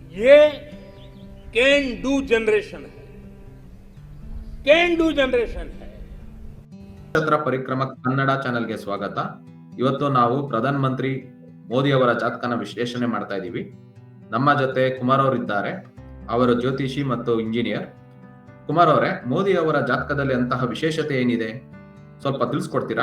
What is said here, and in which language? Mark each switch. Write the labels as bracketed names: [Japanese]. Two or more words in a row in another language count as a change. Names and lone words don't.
[Hindi] ये [English] can do generation [Hindi] है, [English] can do generation [Hindi] है. [Kannada] ಚಂದ್ರ ಪರಿಕ್ರಮ ಕನ್ನಡ ಚಾನೆಲ್ಗೆ ಸ್ವಾಗತ. ಇವತ್ತು ನಾವು ಪ್ರಧಾನ ಮಂತ್ರಿ ಮೋದಿ ಅವರ ಜಾತಕನ ವಿಶ್ಲೇಷಣೆ ಮಾಡ್ತಾ ಇದ್ದೀವಿ. ನಮ್ಮ ಜೊತೆ ಕುಮಾರ್ ಅವರಿದ್ದಾರೆ. ಅವರು ಜ್ಯೋತಿಷಿ ಮತ್ತು ಇಂಜಿನಿಯರ್. ಕುಮಾರ್ ಅವರೇ, ಮೋದಿ ಅವರ ಜಾತಕದಲ್ಲಿ ಅಂತಹ ವಿಶೇಷತೆ ಏನಿದೆ, ಸ್ವಲ್ಪ ತಿಳಿಸ್ಕೊಡ್ತೀರಾ?